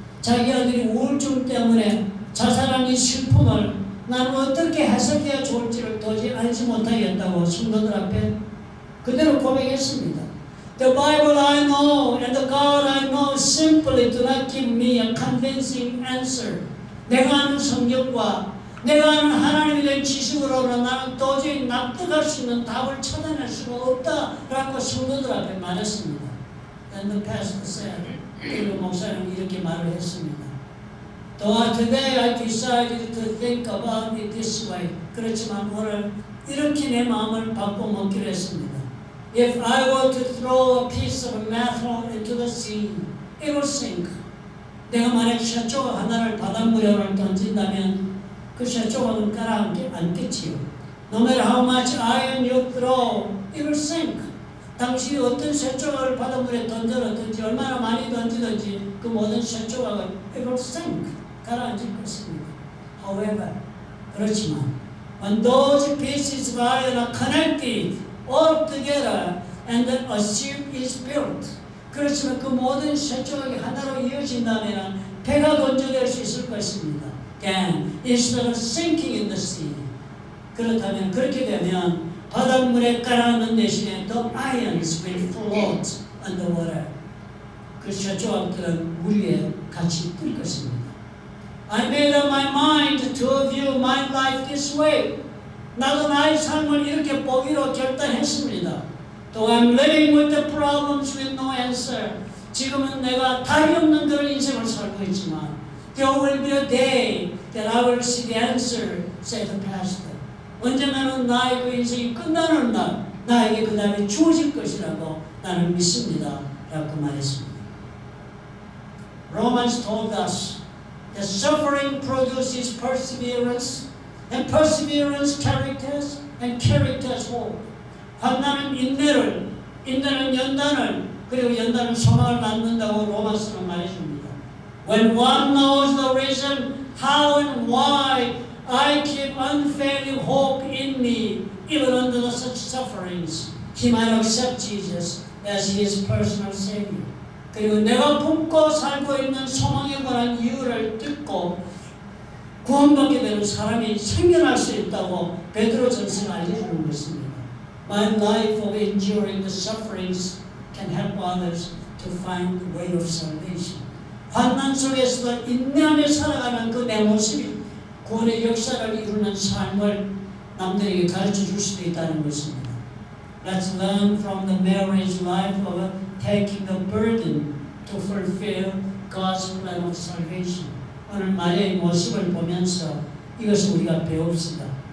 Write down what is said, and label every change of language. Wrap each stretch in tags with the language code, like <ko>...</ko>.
<ko>자기 아들이 우울증 때문에 자살한 이 슬픔을 나는 어떻게 해석해야 좋을지를 도저히 알지 못하겠다고 성도들 앞에 그대로 고백했습니다.</ko> <en>The Bible I know and the God I know simply do not give me a convincing answer.</en> <ko>내가 아는 성경과 내가 아는 하나님에 대한 지식으로는 나는 도저히 납득할 수 있는 답을 찾아낼 수가 없다라고 성도들 앞에 말했습니다.</ko> <en>Then the pastor said,</en> <ko>그리고 목사님은 이렇게 말을 했습니다.</ko> <en>Today I decided to think about it this way.</en> <ko>그렇지만 오늘 이렇게 내 마음을 바꿔먹기로 했습니다.</ko> <en>If I were to throw a piece of metal into the sea, it will sink.</en> <ko>내가 만약 쇠조각 하나를 바닷물에 던진다면 그 쇠조각은 가라앉겠지요.</ko> <en>No matter how much iron you throw, it will sink.</en> <ko>당신이 어떤 쇠조각을 바닷물에 던져든지 얼마나 많이 던지든지 그 모든 쇠조각은</ko> <en>it will sink.</en> <ko>가라앉을 것입니다.</ko> <en>However,</en> <ko>그렇지만</ko> <en>when those pieces of iron are connected all together and then a ship is built.</en> <ko>그렇지만 그 모든 쇠조각이 하나로 이어진다면 배가 건조될 수 있을 것입니다.</ko> <en>Then instead of sinking in the sea.</en> <ko>그렇다면 그렇게 되면 바닷물에 가라앉는 대신에</ko> <en>the ions will float on the water.</en> <ko>그 쇠조각들은 물 위에 같이 뜰 것입니다.</ko> <en>I made up my mind to view my life this way.</en> <ko>나도 나의 삶을 이렇게 보기로 결단했습니다.</ko> <en>Though I'm living with the problems with no answer.</en> <ko>지금은 내가 답이 없는 그런 인생을 살고 있지만</ko> <en>there will be a day that I will see the answer, said the pastor.</en> <ko>언젠가는 나의 그 인생이 끝나는 날 나에게 그 답이 주어질 것이라고 나는 믿습니다. 라고 말했습니다.</ko> <en>Romans told us that suffering produces perseverance, and perseverance characters, and characters hope.</en> <ko>환난은 인내를, 인내는 연단을, 그리고 연단은 소망을 낳는다고 로마서는 말해줍니다.</ko> <en>When one knows the reason how and why I keep unfailing hope in me, even under such sufferings, he might accept Jesus as his personal Savior.</en> <ko>그리고 내가 품고 살고 있는 소망에 관한 이유를 듣고 구원받게 되는 사람이 생겨날 수 있다고 베드로전서가 알려주는 것입니다.</ko> <en>My life of enduring the sufferings can help others to find the way of salvation.</en> <ko>환난 속에서도 인내하며 살아가는 그 내 모습이 구원의 역사를 이루는 삶을 남들에게 가르쳐 줄 수도 있다는 것입니다.</ko> <en>Let's learn from the marriage life of taking the burden to fulfill God's plan of salvation.</en> <ko>오늘 마리아의 모습을 보면서 이것을 우리가 배웁시다.</ko>